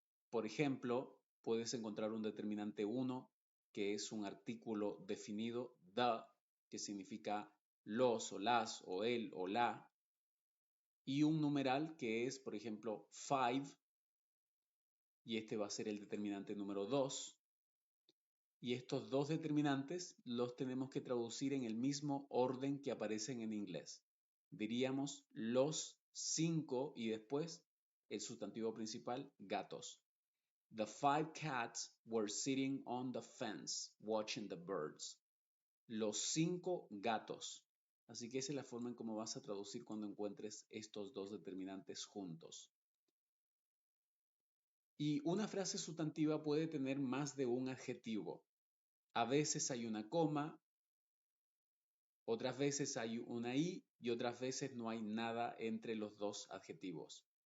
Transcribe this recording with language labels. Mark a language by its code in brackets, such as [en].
[es] Por ejemplo, puedes encontrar un determinante 1 que es un artículo definido, the, que significa los o las o el o la, y un numeral que es, por ejemplo, 5, y este va a ser el determinante número 2. Y estos dos determinantes los tenemos que traducir en el mismo orden que aparecen en inglés. Diríamos los 5 y después el sustantivo principal, gatos. [en] The 5 cats were sitting on the fence watching the birds. [es] Los 5 gatos. Así que esa es la forma en cómo vas a traducir cuando encuentres estos dos determinantes juntos. Y una frase sustantiva puede tener más de un adjetivo. A veces hay una coma, otras veces hay una i y otras veces no hay nada entre los dos adjetivos.